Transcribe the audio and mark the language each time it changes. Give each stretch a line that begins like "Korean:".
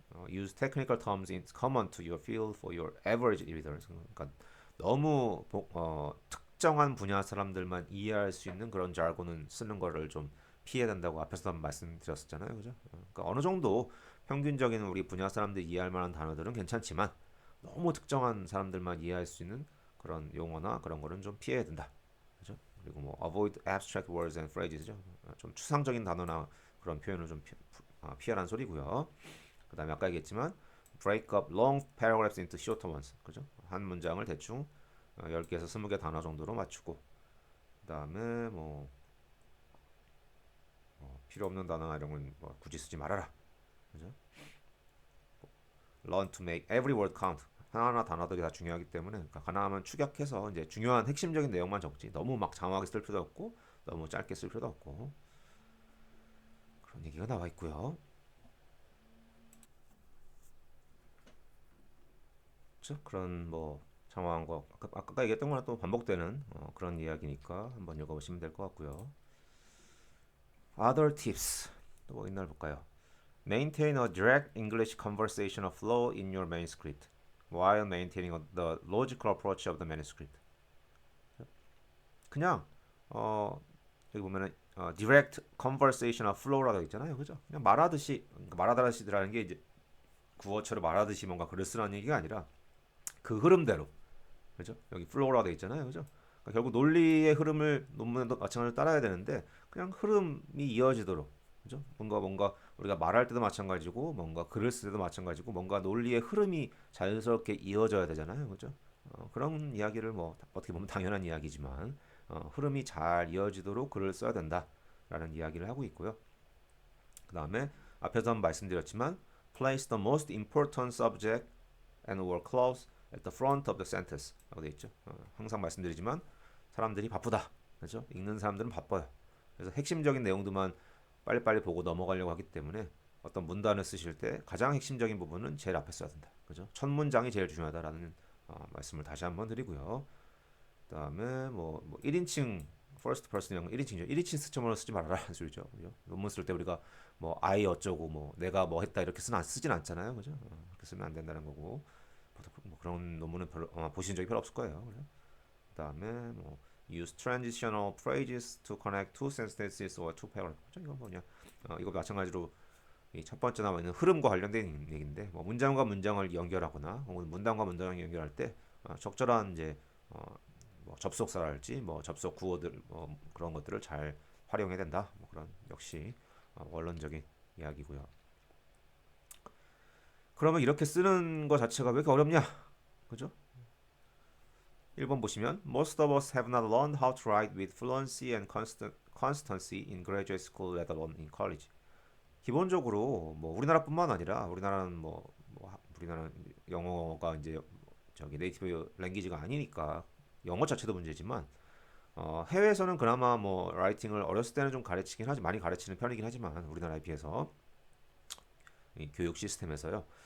English: use technical terms in common to your field for your average readers.
Korean: 그러니까 너무 특정한 분야 사람들만 이해할 수 있는 그런 자르곤은 쓰는 거를 좀 피해야 된다고 앞에서 한번 말씀드렸었잖아요, 그죠? 그러니까 어느 정도 평균적인 우리 분야 사람들이 이해할 만한 단어들은 괜찮지만 너무 특정한 사람들만 이해할 수 있는 그런 용어나 그런 거는 좀 피해야 된다, 그죠? 그리고 뭐
English: avoid abstract words and phrases죠.
Korean: 좀 추상적인 단어나 그런 표현을 좀 피하라는 소리고요. 그다음에 아까 얘기했지만
English: break up long paragraphs into shorter ones.
Korean: 그죠? 한 문장을 대충 10개에서 20개 단어 정도로 맞추고 그다음에 필요 없는 단어나 이런 건 굳이 쓰지 말아라. 그죠?
English: learn to make every word count.
Korean: 하나하나 단어들이 다 중요하기 때문에 그러니까 가능하면 축약해서 이제 중요한 핵심적인 내용만 적지. 너무 막 장황하게 쓸 필요도 없고 너무 짧게 쓸 필요도 없고 그런 얘기가 나와 있고요. 그렇죠? 그런 뭐 장황한 거 아까 얘기했던 거랑 또 반복되는 그런 이야기니까 한번 읽어보시면 될 것 같고요.
English: Other tips
Korean: 또 뭐 있나 볼까요?
English: Maintain a direct English conversational flow in your manuscript. while maintaining the logical approach of the manuscript.
Korean: 그냥 여기 보면은
English: direct conversational flow
Korean: 라고 있잖아요, 그죠? 그냥 말하다시라는 게 이제 구어처럼 말하듯이 뭔가 글을 쓰라는 얘기가 아니라 그 흐름대로, 그죠? 여기 flow라고 돼 있잖아요, 그죠? 그러니까 결국 논리의 흐름을 논문에도 마찬가지로 따라야 되는데 그냥 흐름이 이어지도록, 그죠? 뭔가 우리가 말할 때도 마찬가지고 뭔가 글을 쓸 때도 마찬가지고 뭔가 논리의 흐름이 자연스럽게 이어져야 되잖아요, 그죠? 그런 이야기를 뭐 어떻게 보면 당연한 이야기지만 흐름이 잘 이어지도록 글을 써야 된다라는 이야기를 하고 있고요. 그 다음에 앞에서 한번 말씀드렸지만
English: place the most important subject and word clause at the front of the sentence
Korean: 라고 되어 있죠. 항상 말씀드리지만 사람들이 바쁘다, 그렇죠? 읽는 사람들은 바빠요. 그래서 핵심적인 내용들만 빨리빨리 보고 넘어가려고 하기 때문에 어떤 문단을 쓰실 때 가장 핵심적인 부분은 제일 앞에 써야 된다, 그죠? 첫 문장이 제일 중요하다라는 말씀을 다시 한번 드리고요. 그다음에 뭐 1인칭 first person 이런 거 1인칭이죠. 1인칭 스처머로 쓰지 말아라는 소리죠. 그죠? 논문 쓸 때 우리가 뭐 I 어쩌고 뭐 내가 뭐 했다 이렇게 쓰진 않잖아요. 그죠? 그렇게 쓰면 안 된다는 거고. 뭐 그런 논문은 별로 보신 적이 별로 없을 거예요. 그죠? 그다음에 뭐
English: use transitional phrases to connect two sentences or two paragraphs.
Korean: 그죠? 이거 뭐냐? 이거 마찬가지로 이 첫 번째 나와 있는 흐름과 관련된 얘기인데 뭐 문장과 문장을 연결하거나 혹은 문단과 문장을 연결할 때 적절한 이제 뭐 접속사랄지 뭐 접속 구어들 뭐 그런 것들을 잘 활용해야 된다. 뭐 그런 역시 원론적인 이야기고요. 그러면 이렇게 쓰는 것 자체가 왜 이렇게 어렵냐? 그죠?
English: 1번 보시면 Most of us have not learned how to write with fluency and constancy in graduate school, let alone in college.
Korean: 기본적으로 뭐 우리나라뿐만 아니라 우리나라는 우리나라는 영어가 이제 저기 네이티브 랭귀지가 아니니까 영어 자체도 문제지만 해외에서는 그나마 뭐 라이팅을 어렸을 때는 좀 가르치긴 하지 많이 가르치는 편이긴 하지만 우리나라에 비해서 이 교육 시스템에서요.